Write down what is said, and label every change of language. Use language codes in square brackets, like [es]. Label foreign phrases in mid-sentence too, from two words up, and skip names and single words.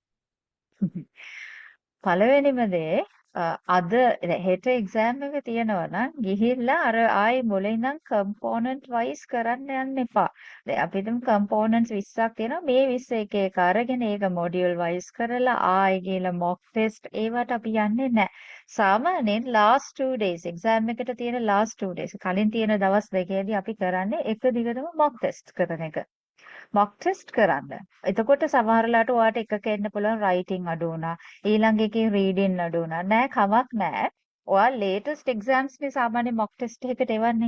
[si] පළවෙනිම දේ අද හෙට එක්සෑම් එක තියෙනවා නම් ගිහිල්ලා අර ආයේ මුලින් ඉඳන් [en] component wise [si] කරන්න යන්න එපා. දැන් අපි හිතමු කම්පෝනන්ට්ස් 20ක් තියෙනවා. මේ 20 එක එක අරගෙන ඒක [en] module wise [si] කරලා ආයේ ගිහලා [en] mock test [si] ඒවට අපි යන්නේ නැහැ. සාමාන්‍යයෙන් [en] last 2 days [si] එක්සෑම් එකට තියෙන [en] last 2 days [si] කලින් තියෙන දවස් දෙකේදී අපි කරන්නේ එක දිගටම [en] mock test [si] කරන එක. [en] mock test [si] කරන්න. එතකොට සමහරලාට ඔයාට එකක එන්න පුළුවන් රයිටින් අඩු වුණා. ඊළඟ එකේ රීඩින් අඩු වුණා. නෑ කමක් නෑ. ඔයා [en] latest exams [si] නේ සාමාන්‍ය [en] mock test [si] එකකට එවන්නේ.